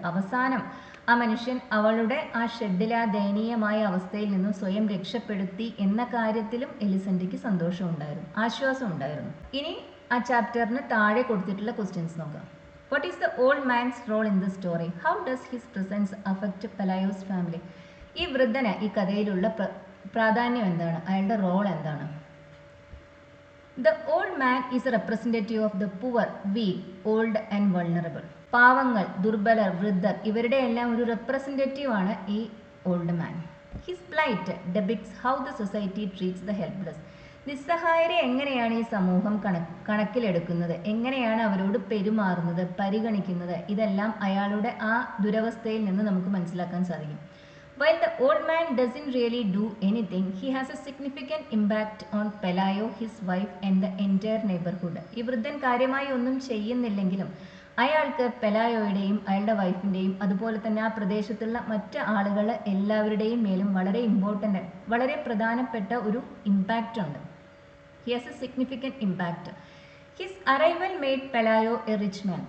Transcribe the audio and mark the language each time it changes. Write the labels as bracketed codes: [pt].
[ml] അവസാനം ആ മനുഷ്യൻ അവളുടെ ആ ഷെഡിലെ ആ ദയനീയമായ അവസ്ഥയിൽ നിന്നും സ്വയം രക്ഷപ്പെടുത്തി എന്ന കാര്യത്തിലും എലിസെൻഡയ്ക്ക് സന്തോഷമുണ്ടായിരുന്നു, ആശ്വാസം ഉണ്ടായിരുന്നു. ഇനി ആ ചാപ്റ്ററിന് താഴെ കൊടുത്തിട്ടുള്ള ക്വസ്റ്റ്യൻസ് നോക്കാം. [en] What is the old man's role in the story? How does his presence affect Pelayo's family? [ml] ഈ വൃദ്ധന് ഈ കഥയിലുള്ള പ്രാധാന്യം എന്താണ്? അയാളുടെ റോൾ എന്താണ്? [en] The old man is a representative of the poor, weak, old and vulnerable. [ml] പാവങ്ങൾ, ദുർബലർ, വൃദ്ധർ ഇവരുടെ എല്ലാം ഒരു റെപ്രസെൻറ്റേറ്റീവ് ആണ് ഈ old man. [en] His plight depicts how the society treats the helpless. [ml] നിസ്സഹായരെ എങ്ങനെയാണ് ഈ സമൂഹം കണക്കിലെടുക്കുന്നത്, എങ്ങനെയാണ് അവരോട് പെരുമാറുന്നത്, പരിഗണിക്കുന്നത്, ഇതെല്ലാം അയാളുടെ ആ ദുരവസ്ഥയിൽ നിന്ന് നമുക്ക് മനസ്സിലാക്കാൻ സാധിക്കും. [en] While the old man doesn't really do anything, he has a significant impact on Pelayo, his wife and the entire neighborhood. [ml] ഈ വൃദ്ധൻ കാര്യമായി ഒന്നും ചെയ്യുന്നില്ലെങ്കിലും അയാൾക്ക് പെലായോയുടെയും അയാളുടെ വൈഫിൻ്റെയും അതുപോലെ തന്നെ ആ പ്രദേശത്തുള്ള മറ്റ് ആളുകൾ എല്ലാവരുടെയും മേലും വളരെ ഇമ്പോർട്ടൻ്റ്, വളരെ പ്രധാനപ്പെട്ട ഒരു ഇമ്പാക്റ്റ് ഉണ്ട്. [en] He has a significant impact. His arrival made Pelayo a rich man.